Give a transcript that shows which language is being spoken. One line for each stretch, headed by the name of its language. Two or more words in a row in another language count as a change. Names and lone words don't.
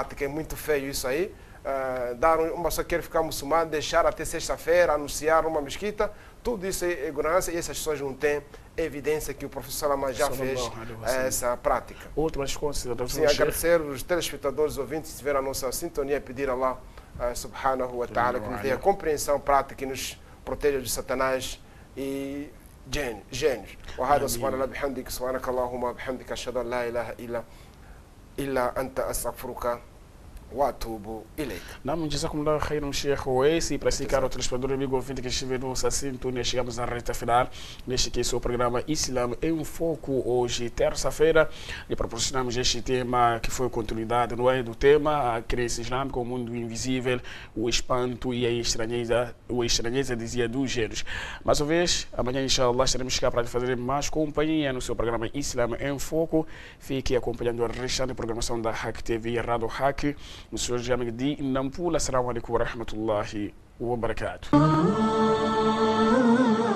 Portuguese: É muito feio isso aí. Uma pessoa quer ficar muçulmana, deixar até sexta-feira, anunciar uma mesquita, tudo isso é ignorância e essas pessoas não têm evidência que o professor Salman já fez essa prática. Outras considerações? Sim, agradecer os telespectadores, ouvintes, que tiveram a nossa sintonia, pedir a Allah
Arabic: سبحانه وتعالى
Portuguese: que nos dê a compreensão prática e nos proteja de Satanás e gênios.
Arabic: وهذا سبحان الله بحمدك سبحانك اللهم وبحمدك أشهد أن لا إله إلا أنت أستغفرك وأتوب إليك. نعم، جزاكم الله خيرا, Sheikh Oweisi.
Portuguese: Para si, caro telespectador, amigo ouvinte que estiver no sintonia, chegamos à reta final neste que é o programa Islam em Foco. Hoje, terça-feira, e proporcionamos este tema que foi continuidade, não é? Do tema a crença islâmica, o mundo invisível, o espanto e a estranheza, dizia, dos gêneros. Mais uma vez, amanhã, inshallah, estaremos cá para fazer mais companhia no seu programa Islam em Foco. Fique acompanhando a restante programação da Hack TV e Rádio Hack. Monsieur Jamigdi Nampula,
Arabic: السلام عليكم ورحمة الله وبركاته.